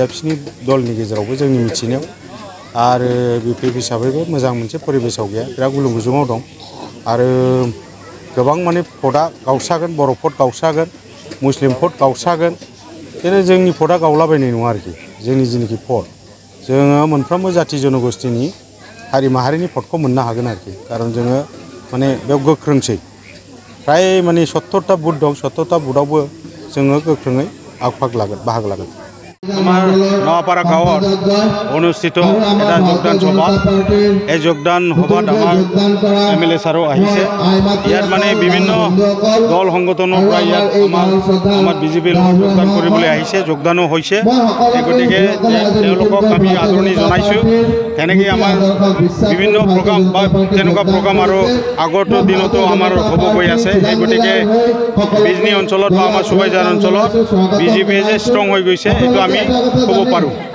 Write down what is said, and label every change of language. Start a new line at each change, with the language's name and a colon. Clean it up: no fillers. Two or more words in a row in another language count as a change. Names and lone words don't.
Bodo: बिसोरनि दलनि गेजेरावबो जोंनि मिथिनायाव आरो बिपिएफ हिसाबैबो मोजां मोनसे परिबेसाव गैया बिराद गुलुं गुजुङाव दं आरो गोबां माने भटआ गावस्रागोन बर' भट गावस्रागोन मुस्लिम भट गावस्रागोन बिदिनो जोंनि भटआ गावलाबायनाय नङा आरोखि जोंनि जेनाखि भट जोङो मोनफ्रोमबो जाथि जनगोष्ठीनि हारि माहारिनि भटखौ मोननो हागोन आरोखि खारन जोङो माने बेयाव गोख्रोंसै फ्राय माने 70टा बुथ दं 70टा बुथआवबो जोङो गोख्रोङै बाहागो लागोন
Assamese: আমাৰ নৱাপাৰা গাঁৱত অনুষ্ঠিত এটা যোগদান সভা এই যোগদান সভাত আমাৰ এমএলএ ছাৰো আহিছে ইয়াত মানে বিভিন্ন দল সংগঠনৰ পৰা ইয়াত আমাৰ বিজেপিৰ যোগদান কৰিবলৈ আহিছে যোগদানো হৈছে গতিকে তেওঁলোকক আমি আদৰণি জনাইছোঁ তেনেকৈ আমাৰ বিভিন্ন প্ৰগ্ৰাম বা তেনেকুৱা প্ৰগ্ৰাম আৰু আগতো দিনতো আমাৰ হ'ব গৈ আছে এই গতিকে বিজনী অঞ্চলত বা আমাৰ সবাইঝাৰ অঞ্চলত বিজেপিয়ে যে ষ্ট্ৰং হৈ গৈছে এইটো আমি ক'ব পাৰোঁ